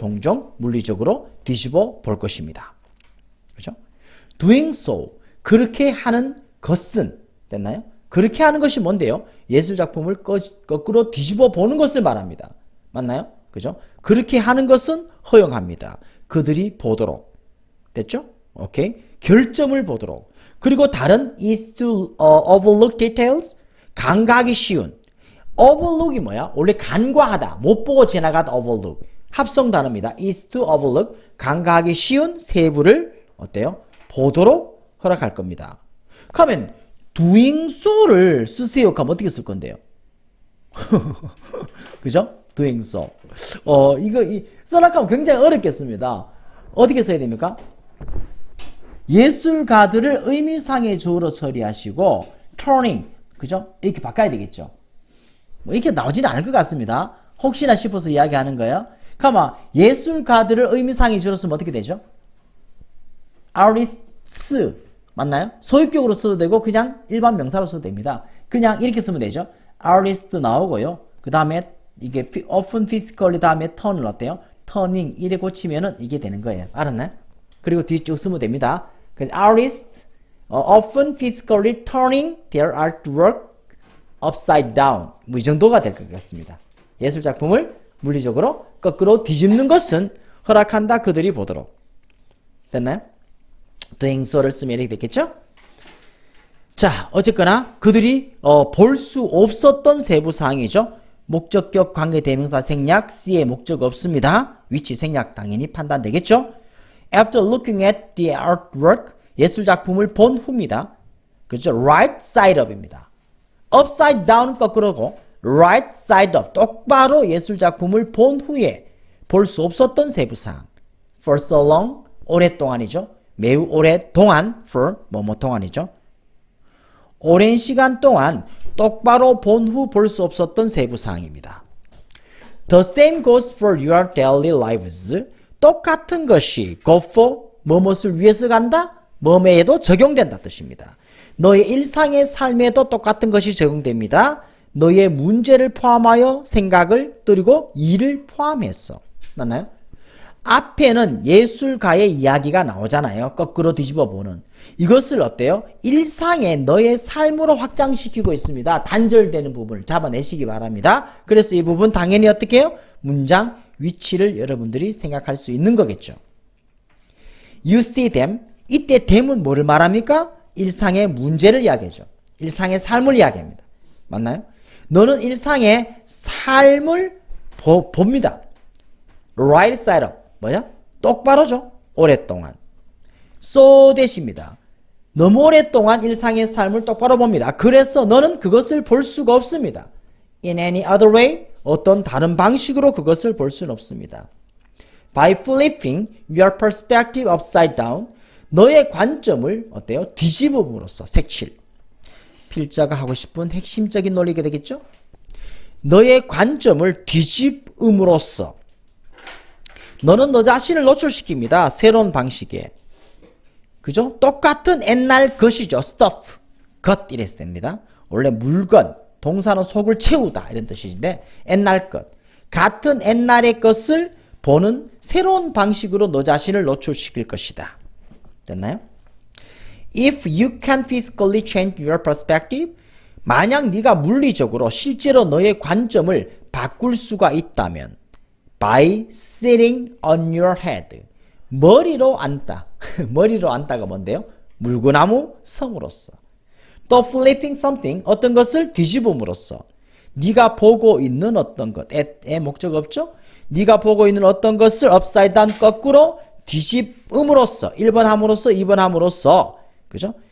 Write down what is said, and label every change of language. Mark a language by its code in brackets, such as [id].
[ko] 종종 물리적으로 뒤집어 볼 것입니다. 그죠? [en] doing so [ko] 그렇게 하는 것은 됐나요? 그렇게 하는 것이 뭔데요? 예술 작품을 거꾸로 뒤집어 보는 것을 말합니다. 맞나요? 그죠? 그렇게 하는 것은 허용합니다. 그들이 보도록. 됐죠? 오케이. 결점을 보도록. 그리고 다른 [en] is to overlook details. [ko] 간과하기 쉬운. overlook이 뭐야? 원래 간과하다. 못 보고 지나가다 overlook. 합성 단어입니다. [en] is to overlook. [ko] 간과하기 쉬운 세부를 어때요? 보도록 허락할 겁니다. 그러면 [en] doing so [ko] 를 쓰세요. 그럼 어떻게 쓸 건데요? 그죠? [en] doing so. [ko] 이거 써나가면 굉장히 어렵겠습니다. 어떻게 써야 됩니까? 예술가들을 의미상의 주어로 처리하시고 turning, 그죠? 이렇게 바꿔야 되겠죠. 뭐 이렇게 나오지는 않을 것 같습니다. 혹시나 싶어서 이야기하는 거예요. 그러면 예술가들을 의미상의 주어로 쓰면 어떻게 되죠? artists 맞나요? 소유격으로 써도 되고 그냥 일반 명사로 써도 됩니다. 그냥 이렇게 쓰면 되죠. artist 나오고요. 그 다음에 이게 [en] often physically [ko] 다음에 turn을 어때요? turning 이래 고치면은 이게 되는 거예요. 알았나요? 그리고 뒤쪽 쓰면 됩니다. [en] 그래서 artists often physically turning their artwork upside down [ko] 뭐 이 정도가 될 것 같습니다. 예술 작품을 물리적으로 거꾸로 뒤집는 것은 허락한다 그들이 보도록. 됐나요? [en] doing so [ko] 를 쓰면 이렇게 됐겠죠? 자, 어쨌거나 그들이 볼 수 없었던 세부 사항이죠. 목적격 관계대명사 생략, C의 목적 없습니다. 위치 생략 당연히 판단되겠죠? [en] After looking at the artwork, [ko] 예술 작품을 본 후입니다. 그죠? [en] Right side up입니다. Upside down [ko] 거꾸로고 [en] right side up [ko] 똑바로 예술 작품을 본 후에 볼 수 없었던 세부 사항. [en] For so long, [ko] 오랫동안이죠. 매우 오랫동안 for 뭐뭐 동안이죠. 오랜 시간 동안 똑바로 본 후 볼 수 없었던 세부 사항입니다. [en] The same goes for your daily lives. [ko] 똑같은 것이 [en] go for [ko] 뭐뭇을 위해서 간다? 뭐뭐에도 적용된다 뜻입니다. 너의 일상의 삶에도 똑같은 것이 적용됩니다. 너의 문제를 포함하여 생각을 그리고 일을 포함해서. 맞나요? 앞에는 예술가의 이야기가 나오잖아요. 거꾸로 뒤집어 보는. 이것을 어때요? 일상의 너의 삶으로 확장시키고 있습니다. 단절되는 부분을 잡아내시기 바랍니다. 그래서 이 부분 당연히 어떻게 해요? 문장 위치를 여러분들이 생각할 수 있는 거겠죠. [en] You see them. [ko] 이때 them은 뭐를 말합니까? 일상의 문제를 이야기하죠. 일상의 삶을 이야기합니다. 맞나요? 너는 일상의 삶을 봅니다. [en] Right side up. [ko] 뭐냐? 똑바로죠. 오랫동안. [en] so that입니다. [ko] 너무 오랫동안 일상의 삶을 똑바로 봅니다. 그래서 너는 그것을 볼 수가 없습니다. [en] In any other way, [ko] 어떤 다른 방식으로 그것을 볼 수는 없습니다. [en] by flipping your perspective upside down. [ko] 너의 관점을 어때요? 뒤집음으로써 색칠. 필자가 하고 싶은 핵심적인 논리가 되겠죠? 너의 관점을 뒤집음으로써 너는 너 자신을 노출시킵니다. 새로운 방식에. 그죠? 똑같은 옛날 것이죠. stuff. 것 이랬을 됩니다. 원래 물건, 동사는 속을 채우다 이런 뜻인데 옛날 것. 같은 옛날의 것을 보는 새로운 방식으로 너 자신을 노출시킬 것이다. 됐나요? [en] If you can physically change your perspective, [ko] 만약 네가 물리적으로 실제로 너의 관점을 바꿀 수가 있다면 [en] by sitting on your head, [ko] 머리로 앉다. 머리로 앉다가 뭔데요? 물구나무 성으로서. 또 [en] flipping something, [ko] 어떤 것을 뒤집음으로써 네가 보고 있는 어떤 것, 에 목적 없죠? 네가 보고 있는 어떤 것을 [en] upside down, [ko] 거꾸로 뒤집음으로써 1번 함으로써 2번 함으로써 그죠?